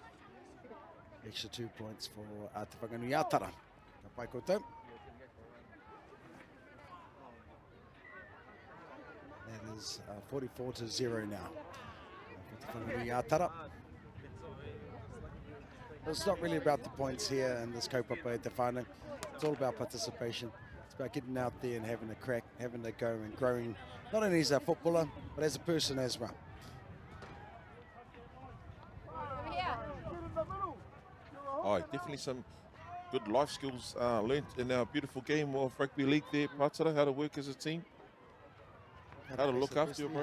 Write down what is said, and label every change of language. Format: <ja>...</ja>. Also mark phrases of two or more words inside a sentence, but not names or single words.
<en>Extra 2 points for Te Whanganui Atara.</en> <mi>Ka pai koutou.</mi> <en>That is 44-0 now. For Te Whanganui Atara. Well, it's not really about the points here in this</en> <mi>kaupapa e te whānau.</mi> <en>It's all about participation. It's about getting out there and having a crack, having a go and growing, not only as a footballer, but as a person as well. Oh, definitely some good life skills learnt in our beautiful game of rugby league there, Patara, how to work as a team, how to look after your bros.</en>